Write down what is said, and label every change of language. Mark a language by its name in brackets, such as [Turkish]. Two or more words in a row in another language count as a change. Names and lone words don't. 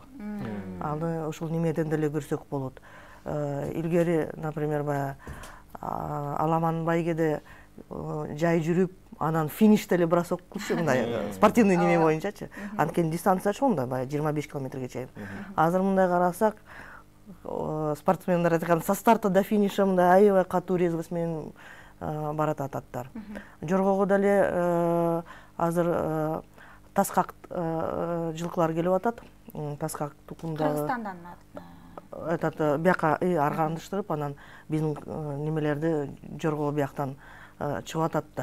[Kyrgyz] Аны ушул немеден деле көрсөк болот. Илгери, например, баягы аламан байгеде жай жүрүп, анан финиште эле бросок кылчу, мындай спортивный неме боюнчачы. Анткени дистанция чоң да, баягы 25 километрге чейин. Азыр мындай карасак, спортсмендер айткан [Russian] со старта до финиша [Kyrgyz] мындай аябай катуу резвость менен барат аттар. Жоргого деле азыр таскак жылкылар келип атат. Таскак тукумдагы Кыргызстандан этот бияка аргандыштырып, анан биздин немелерди жорго бияктан чыгып атат да.